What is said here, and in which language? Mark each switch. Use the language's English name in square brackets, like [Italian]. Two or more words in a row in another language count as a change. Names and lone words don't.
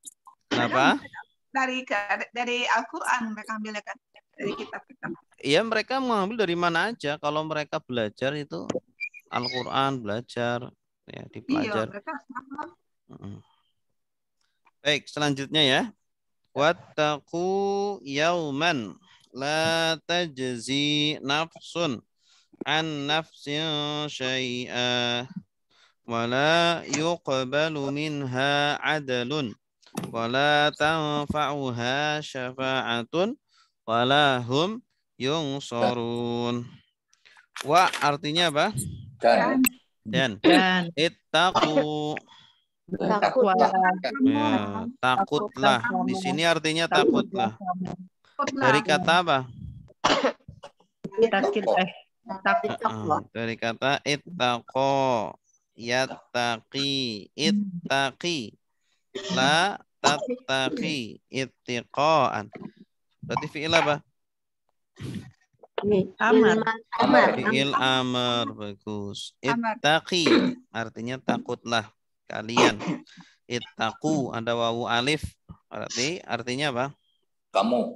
[Indonesian] Kenapa? Dari Al-Quran mereka ambil kan, dari kitab-kitab. Iya, mereka mengambil dari mana aja. Kalau mereka belajar itu Al-Quran, belajar, ya dipelajar. Iya, mereka sama. Baik, selanjutnya ya. [Arabic] واتقوا يوما لا تجزي نفس عن نفس شيئا ولا يقبل منها عدل ولا تنفعها شفاعة ولا هم ينصرون. [Indonesian] Wa artinya apa? Dan ittaqu. Takutlah. Di sini artinya takutlah. Dari kata apa? Dari kata [Arabic] اتقى يتقي اتق لا تتق اتقاء. [Indonesian] Berarti fi'il apa? Fi'il amar, bagus. Ittaqi artinya takutlah kalian. Ittaqu ada wawu alif, berarti artinya apa? Kamu.